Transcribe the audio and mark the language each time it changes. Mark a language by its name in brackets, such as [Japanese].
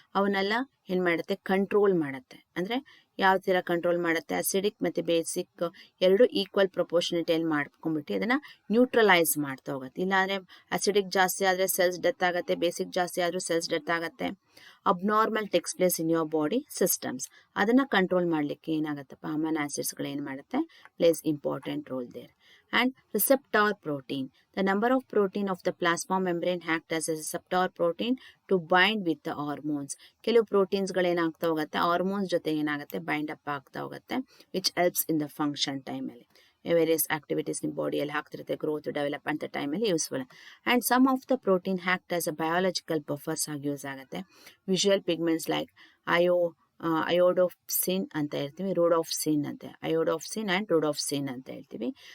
[Kannada] ಅವನ್ನೆಲ್ಲ ಏನು ಮಾಡುತ್ತೆ, ಕಂಟ್ರೋಲ್ ಮಾಡುತ್ತೆ. ಅಂದರೆ ಯಾವ ಥರ ಕಂಟ್ರೋಲ್ ಮಾಡುತ್ತೆ, ಅಸಿಡಿಕ್ ಮತ್ತು ಬೇಸಿಕ್ ಎರಡು ಈಕ್ವಲ್ ಪ್ರಪೋರ್ಷನಿಟಿಯಲ್ಲಿ ಮಾಡ್ಕೊಂಡ್ಬಿಟ್ಟು ಅದನ್ನು ನ್ಯೂಟ್ರಲೈಸ್ ಮಾಡ್ತಾ ಹೋಗುತ್ತೆ. ಇಲ್ಲಾಂದರೆ ಅಸಿಡಿಕ್ ಜಾಸ್ತಿ ಆದರೆ ಸೆಲ್ಸ್ ಡೆತ್ ಆಗುತ್ತೆ, ಬೇಸಿಕ್ ಜಾಸ್ತಿ ಆದರೂ ಸೆಲ್ಸ್ ಡೆತ್ ಆಗುತ್ತೆ. [English] Abnormal takes place in your body systems. [Kannada] ಅದನ್ನು ಕಂಟ್ರೋಲ್ ಮಾಡಲಿಕ್ಕೆ ಏನಾಗುತ್ತಪ್ಪ, ಅಮೈನೋ ಆಸಿಡ್ಸ್ಗಳು ಏನು ಮಾಡುತ್ತೆ, [English] Plays important role there. And receptor protein, the number of protein of the plasma membrane act as a receptor protein to bind with the hormones. [Kannada] ಕೆಲವು ಪ್ರೋಟೀನ್ಸ್ಗಳು ಏನಾಗ್ತಾ ಹೋಗುತ್ತೆ, hormones ಜೊತೆ ಏನಾಗುತ್ತೆ, bind up ಆಗ್ತಾ ಹೋಗುತ್ತೆ, [English] which helps in the function [Kannada] ಟೈಮಲ್ಲಿ. Various activities ನಿಮ್ಮ ಬಾಡಿಯಲ್ಲಿ ಆಗ್ತಿರುತ್ತೆ, ಗ್ರೋತ್ ಡೆವಲಪ್ಮೆಂಟ್ ಟೈಮಲ್ಲಿ useful. [English] and some of the protein act as a biological buffers [Kannada] ಆಗಿ ಯೂಸ್ ಆಗುತ್ತೆ. [English] visual pigments like iodopsin [Kannada] ಅಂತ ಹೇಳ್ತೀವಿ, [English] Rhodopsin and rhodopsin ಅಂತ ಹೇಳ್ತೀವಿ.